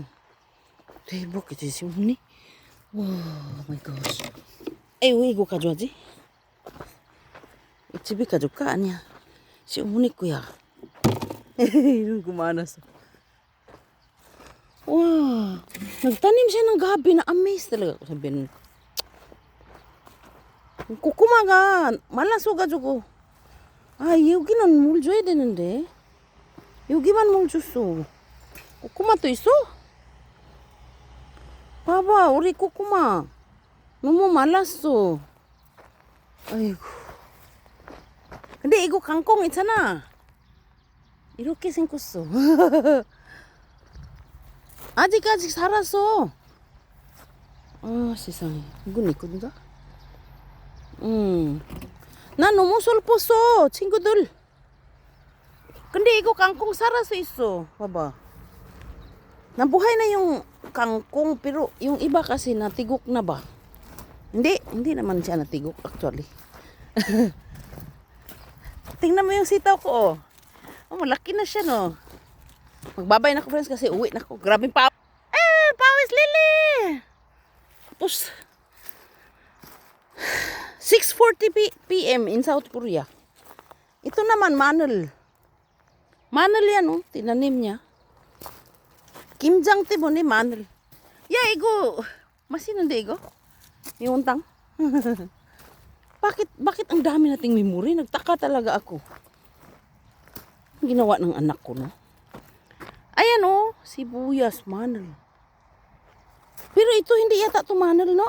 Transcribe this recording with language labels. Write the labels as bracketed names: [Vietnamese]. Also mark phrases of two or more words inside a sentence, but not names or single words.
[Korean] 대박이지 시어머니. 와 [English] my god. [Korean] 에이 왜 이거 가져와지? 집에 가져올까? 아니야. 시어머니 거야. 이런 거 많았어. [Filipino] 와 nagtanim siya ng gabi na amaze talaga ako sabihin. [Korean] 고구마가 말랐어가지고 여기는 물 줘야 되는데. 여기만 물 줬어. 꼬꼬마도 있어? 봐봐, 우리 꼬꼬마. 너무 말랐어. 아이고. 근데 이거 강콩 있잖아. 이렇게 생겼어. 아직 살았어. 세상에. 이건 있거든요? 난 너무 슬펐어, 친구들. 근데 이거 kangkong 살아서 있어. 봐봐. [Filipino] Nabuhay na yung kangkong pero yung iba kasi natigok na ba? Hindi naman siya natigok actually. Tingnan mo yung sitaw ko oh. Malaki na siya no. Magbabay na ako friends kasi uwi na ako. Grabe pa. Pawis lili. Tapos 6:40 [English] PM in South Korea. [Filipino] Ito naman Manol. 마늘 yan oh, tinanim niya. [Korean] 김장 때문에 마늘. 야 이거 맛있는데 이거? [Filipino] Yung untang. Bakit ang dami nating memory? Nagtaka talaga ako. Ginawa ng anak ko no. Ayan oh, sibuyas, ma늘. Pero ito hindi yata to ma늘 no?